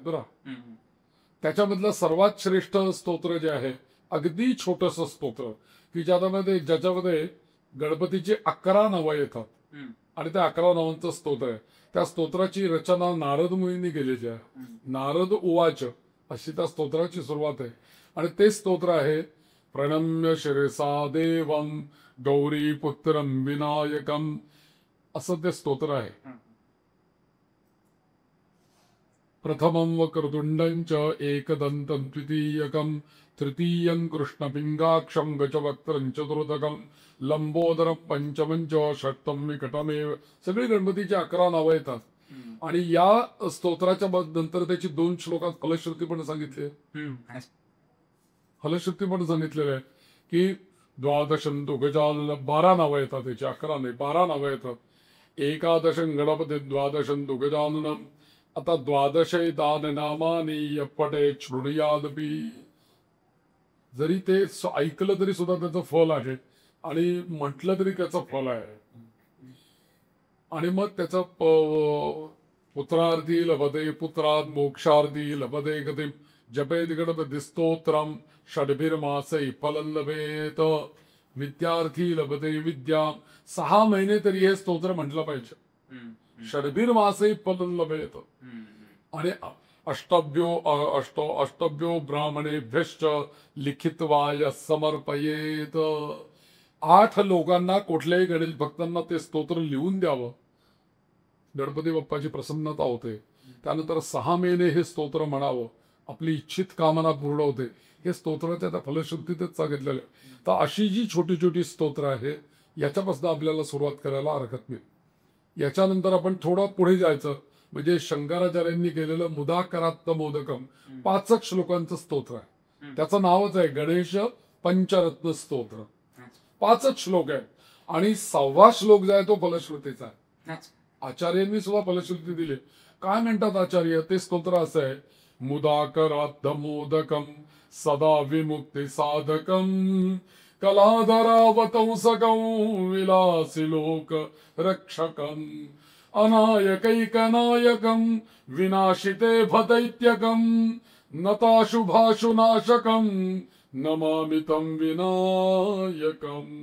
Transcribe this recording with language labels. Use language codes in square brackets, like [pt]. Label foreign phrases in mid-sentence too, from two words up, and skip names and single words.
[mr] बरं, त्याच्यामधलं सर्वात श्रेष्ठ स्तोत्र जे आहे, अगदी छोटस स्तोत्र की ज्याच्यामध्ये गणपतीची 11 नावं येतात आणि त्या 11 नावांचं स्तोत्र आहे. त्या स्तोत्राची रचना नारद मुनींनी केलेली आहे. [sa] नारद उवाच [mr] अशी त्या स्तोत्राची सुरुवात आहे आणि ते स्तोत्र आहे [sa] प्रणम्य शिरसा देवं गौरी पुत्रं विनायकम, [mr] असं ते स्तोत्र आहे. [sa] प्रथमं वक्रतुंडं च एकदन्तं द्वितीयकं तृतीयं कृष्णपिंगाक्षं गजवक्त्रं चतुर्थकं लंबोदरं पंचमं च षष्ठं विकटमेव. [mr] सगळी गणपतीची 11 नावं येतात आणि या स्तोत्राच्या नंतर त्याची 2 श्लोकात फलश्रुती पण सांगितली. फलश्रुती पण सांगितलेलं आहे की [sa] द्वादशं तु गजानन, [mr] 12 नावं येतात त्याची, 11 नाही 12 नावं येतात. [sa] एकादशं गणपती द्वादशं तु गजाननम. आता द्वादशे दान नामानी पटे शृणुयादपि, [mr] जरी ते ऐकलं तरी सुद्धा त्याचं फल आहे आणि म्हटलं तरी त्याचं फल आहे. आणि मग त्याचं [sa] पुत्रार्थी लभते पुत्रात मोक्षार्थी लभते गतिम जपेत गणपती स्तोत्रम षड्भिर्मासै फलं लभेत विद्यार्थी लभते विद्या. [mr] 6 महिने तरी हे स्तोत्र म्हटलं पाहिजे. [sa] षड्भिर्मासै फलं लभेत. आणि अष्टभ्यो ब्राह्मणेभ्यश्च लिखित्वा समर्पयेत. [mr] 8 लोकांना, कुठल्याही गणेश भक्तांना ते स्तोत्र लिहून द्यावं. गणपती बाप्पाची प्रसन्नता होते. त्यानंतर 6 महिने हे स्तोत्र म्हणावं, आपली इच्छित कामना पूर्ण होते. हे स्तोत्राच्या त्या फलश्रुतीतच सांगितलेलं आहे. तर अशी जी छोटी छोटी स्तोत्र आहे, याच्यापासून आपल्याला सुरुवात करायला हरकत नाही. याच्यानंतर आपण थोडं पुढे जायचं, म्हणजे शंकराचार्यांनी केलेलं [sa] मुदाकरात्म मोदकम [mr] 5 श्लोकांचं स्तोत्र आहे. त्याचं नावच आहे गणेश पंचरत्न स्तोत्र. 5 श्लोक आहे आणि 6वा श्लोक जो आहे तो फलश्रुतीचा आहे. आचार्यांनी सुद्धा फलश्रुती दिली. काय म्हणतात आचार्य? ते स्तोत्र असं आहे, [sa] मुदाकरात्म मोदकम सदा विमुक्ती साधकम कलाधरावतंसकं विलासी लोक रक्षकं अनायकैकनायकं विनाशिते भदैत्यकं नताशुभाशुनाशकं नमामि तं विनायकं.